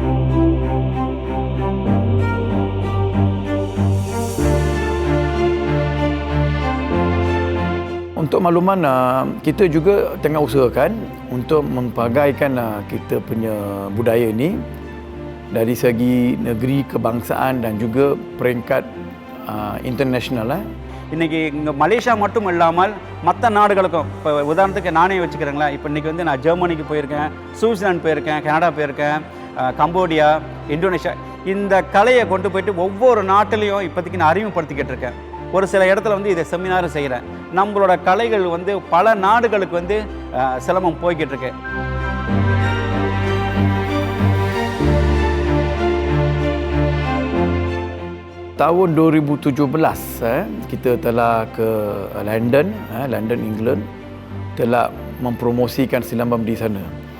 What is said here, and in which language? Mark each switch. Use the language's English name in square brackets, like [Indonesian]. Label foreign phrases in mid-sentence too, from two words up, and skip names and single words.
[Malay] Untuk makluman, kita juga tengah usahakan untuk mempelagaikan kita punya budaya ini dari segi negeri, kebangsaan dan juga peringkat international. [Tamil] இன்றைக்கி இங்கே மலேசியா மட்டும் இல்லாமல் மற்ற நாடுகளுக்கும், இப்போ உதாரணத்துக்கு நானே வச்சுக்கிறேங்களேன், இப்போ இன்றைக்கி வந்து நான் ஜெர்மனிக்கு போயிருக்கேன், சுவிட்சர்லாந்து போயிருக்கேன், கனடா போயிருக்கேன், கம்போடியா, இந்தோனேஷியா. இந்த கலையை கொண்டு போயிட்டு ஒவ்வொரு நாட்டிலையும் இப்போதைக்கு நான் அறிமுகப்படுத்திக்கிட்டு இருக்கேன். ஒரு சில இடத்துல வந்து இதை செமினாரும் செய்கிறேன். நம்மளோட கலைகள் வந்து பல நாடுகளுக்கு வந்து சிலம்பம் போய்கிட்டு இருக்கு. [Malay] Tahun 2017 kita telah ke London, England, telah mempromosikan silambam di sana